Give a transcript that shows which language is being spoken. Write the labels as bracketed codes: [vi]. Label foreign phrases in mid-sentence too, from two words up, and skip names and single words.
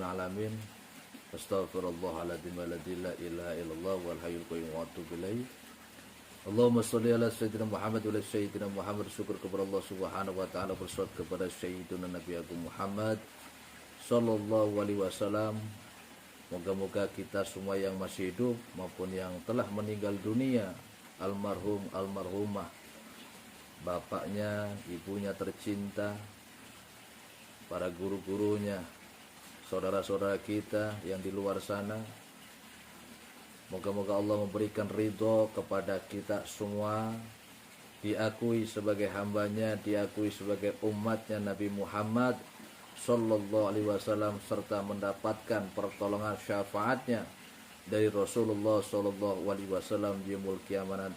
[ar] Alamin. أستغفر الله العظيم ولا إله إلا الله والحي القيوم وأتوب إليه. اللهم صل على سيدنا محمد وعلى سيدنا محمد wa ala sayyidina Muhammad. [id] Syukur kepada Allah [ar] سبحانه وتعالى, [id] bersolawat kepada sayyidina Nabi Agung Muhammad [ar] صلى الله عليه وسلم. [id] Moga-moga kita semua yang masih hidup maupun yang telah meninggal dunia, almarhum almarhumah, bapaknya, ibunya tercinta, para guru-gurunya, saudara-saudara kita yang di luar sana, moga-moga Allah memberikan ridho kepada kita semua, diakui sebagai hambanya, diakui sebagai umatnya Nabi Muhammad [ar] صلى الله عليه وسلم, [id] serta mendapatkan pertolongan syafaatnya dari Rasulullah [ar] صلى الله عليه وسلم [id] di [ar] يوم القيامة [id] nanti.